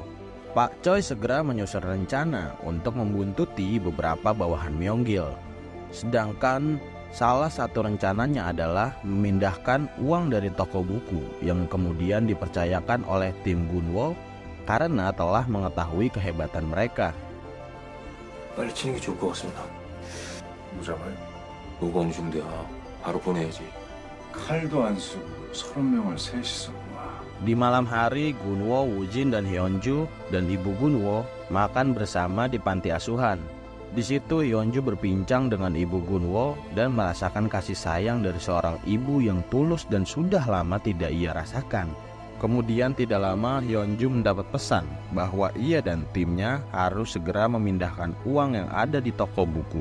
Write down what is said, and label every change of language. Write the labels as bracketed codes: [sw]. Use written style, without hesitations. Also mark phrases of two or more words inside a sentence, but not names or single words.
[id] Pak Choi segera menyusun rencana untuk membuntuti beberapa bawahan Myonggil. Sedangkan salah satu rencananya adalah memindahkan uang dari toko buku yang kemudian dipercayakan oleh tim Gunwo karena telah mengetahui kehebatan mereka. [ko] 빨리 치는 게 좋을 것 같습니다. 뭐 잡아요? 노건 중대야. 바로 보내야지. 칼도 안 쓰고 30명을 셋이서 와. [id] Di malam hari, Gunwo, Woo-jin, dan Hyunju dan ibu Gunwo makan bersama di panti asuhan. Di situ Hyunju berbincang dengan ibu Gunwo dan merasakan kasih sayang dari seorang ibu yang tulus dan sudah lama tidak ia rasakan. Kemudian tidak lama Hyunju mendapat pesan bahwa ia dan timnya harus segera memindahkan uang yang ada di toko buku.